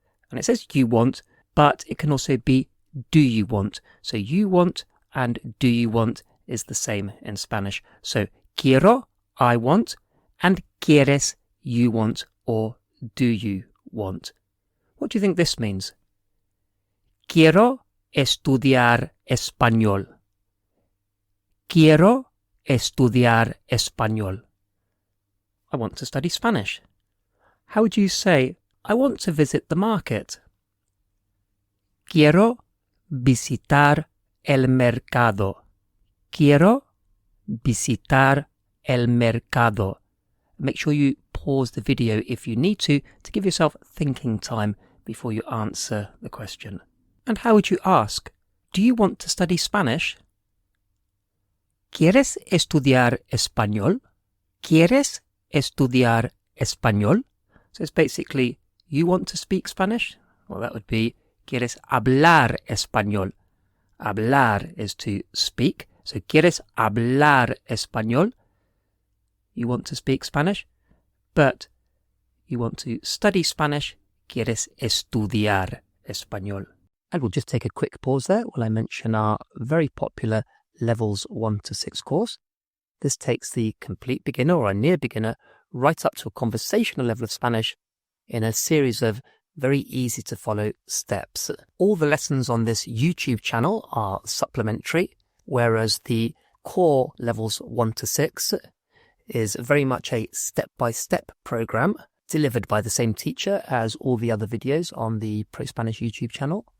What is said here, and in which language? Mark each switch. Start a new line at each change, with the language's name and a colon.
English: And it says you want, but it can also be do you want. So you want and do you want is the same in Spanish. So quiero, I want, and quieres, you want, or do you want. What do you think this means?
Spanish: Quiero estudiar español. Quiero estudiar español.
English: I want to study Spanish. How would you say, I want to visit the market?
Spanish: Quiero visitar el mercado. Quiero visitar el mercado.
English: Make sure you pause the video if you need to give yourself thinking time before you answer the question. And how would you ask, do you want to study Spanish?
Spanish: ¿Quieres estudiar español? ¿Quieres estudiar español?
English: So it's basically, you want to speak Spanish? Well, that would be,
Spanish: ¿quieres hablar español?
English: Hablar is to speak.
Spanish: So, ¿quieres hablar español?
English: You want to speak Spanish, but you want to study Spanish.
Spanish: ¿Quieres estudiar español?
English: And we'll just take a quick pause there while I mention our very popular Levels 1 to 6 course. This takes the complete beginner or a near beginner right up to a conversational level of Spanish in a series of very easy to follow steps. All the lessons on this YouTube channel are supplementary, whereas the core Levels 1 to 6 is very much a step-by-step program delivered by the same teacher as all the other videos on the ProSpanish YouTube channel.